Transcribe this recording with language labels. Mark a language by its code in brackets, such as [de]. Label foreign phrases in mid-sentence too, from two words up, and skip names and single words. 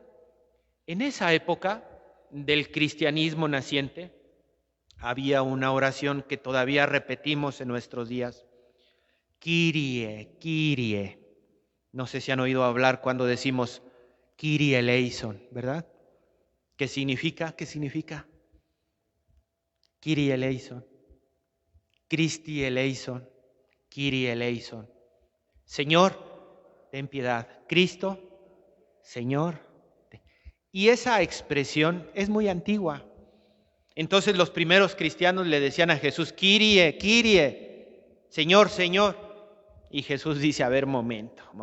[es] En esa época del cristianismo naciente había una oración que todavía repetimos en nuestros días. [el] Kyrie, Kyrie. [es] No sé si han oído hablar cuando decimos [el] Kyrie eleison, [es] ¿verdad? ¿Qué significa? ¿Qué significa? [el] Kyrie eleison, Christi eleison, Kyrie eleison. [es] Señor, ten piedad. Cristo, Señor. Y esa expresión es muy antigua. Entonces los primeros cristianos le decían a Jesús, [el] Kyrie, Kyrie, [es] Señor, Señor. Y Jesús dice, a ver, momento.